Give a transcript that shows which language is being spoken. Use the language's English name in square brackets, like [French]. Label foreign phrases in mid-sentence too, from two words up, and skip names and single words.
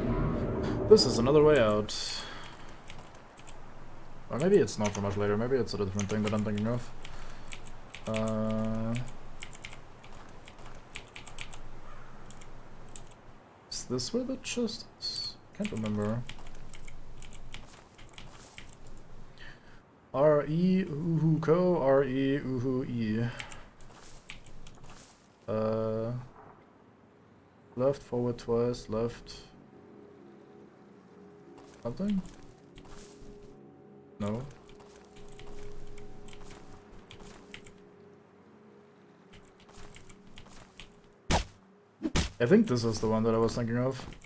[English] This is another way out. Or maybe it's not for much later, maybe it's a different thing that I'm thinking of. Is this where the chest is? Can't remember. R-E uhu ko, R-E uhu E. Left, forward twice, left. Something? No. I think this is the one that I was thinking of.